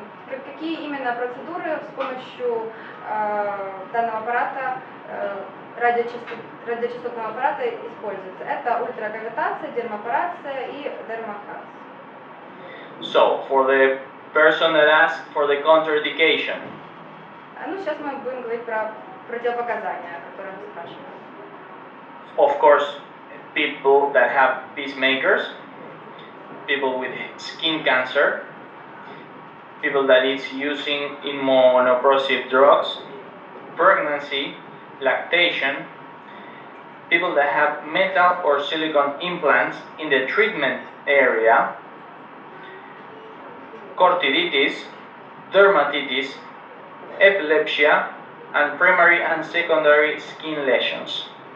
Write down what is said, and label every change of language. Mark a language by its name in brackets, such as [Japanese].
[Russian] Какие именно процедуры с помощью данного аппарата, радиочастотного аппарата используются? Это ультракавитация, дермопорация и дермохелс. [English] So, for the person that asked for the contraindication. [Russian] Ну, сейчас мы будем говорить про противопоказания, которые мы спрашиваем. [English] Of course, people that have pacemakers, people with skin cancer, people that is using immunosuppressive drugs, pregnancy, lactation, people that have metal or silicone implants in the treatment area, cortiditis, dermatitis, epilepsy, and primary and secondary skin lesions.